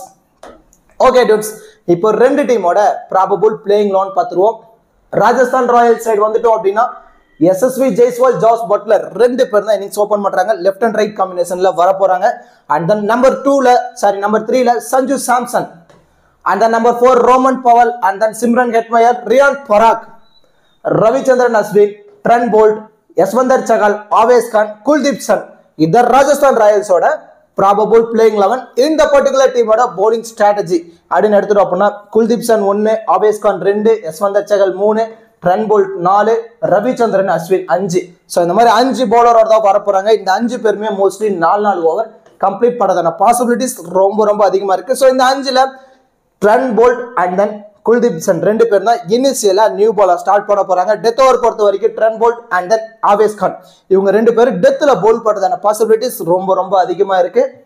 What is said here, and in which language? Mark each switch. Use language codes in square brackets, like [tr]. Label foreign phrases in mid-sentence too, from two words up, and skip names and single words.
[en] okay dudes, [ta] இப்போ ரெண்டு டீமோட [en] probable playing lone [ta] பார்த்துருவோம். ராஜஸ்தான் ராயல்ஸ் சைடு வந்துட்டோம் அப்படின்னா எஸ்எஸ்வி ஜெய்ஸ்வால், ஜாஸ் பட்லர் ரெண்டு பேர் தான் [en] innings open [ta] பண்றாங்க. [en] left and right combinationல [ta] வர போறாங்க. [en] and then number 3ல [ta] சஞ்சு சாம்சன், [en] and then number 4 Roman Powell, and then Simran Hetmeyer, Riyan Parak, Ravichandran Ashwin, Trent Bolt, Yashwandar Chahal, Avesh Khan, Kuldeep Singh. This Rajasthan Royals oda probable playing 11 in the particular team oda bowling strategy [ta] அதின் எடுத்து அப்னா [en] Kuldeep Singh 1, Avesh Khan 2, Yashwandar Chahal 3, Trent Bolt 4, Ravichandran Ashwin 5. [ta] So இந்த மாதிரி 5 bowler தான் வர போறாங்க. இந்த 5 பேருமே [en] mostly 4 over complete [ta] பண்ணதான பாசிபிலிட்டிஸ் ரொம்ப ரொம்ப அதிகமா இருக்கு. ஸோ இந்த 5ல ட்ரெண்ட் போல்ட் [en] and then [ta] குல்தீப் சன் ரெண்டு பேர் தான் [en] initially new bowler start [ta] பண்ண போறாங்க. [en] death over [ta] பொறுத்த வரைக்கும் ட்ரெண்ட் போல்ட் [en] and then [ta] ஆவேஸ் கான் இவங்க ரெண்டு பேரும் டெத்ல போல் பண்றதான பாசிபிலிட்டிஸ் ரொம்ப ரொம்ப அதிகமா இருக்கு.